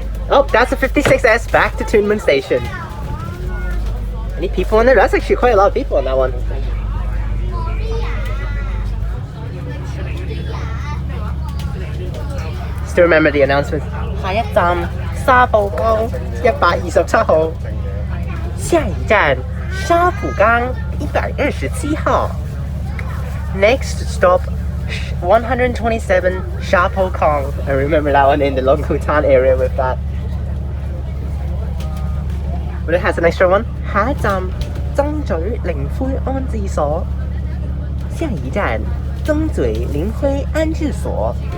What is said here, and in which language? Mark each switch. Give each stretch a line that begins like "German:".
English: Oh, that's a 56S back to Tuen Mun Station. Any people in there? That's actually quite a lot of people on that one. Still remember the announcement.
Cantonese: 下一站沙浦江127號，下一站沙浦江127號。
English: Next stop 127 Sha Po Kong. I remember that one in the Lung Kwu Tan area with that But it has an extra one.
Cantonese: 下一站曾咀靈灰安置所。下一站曾咀靈灰安置所。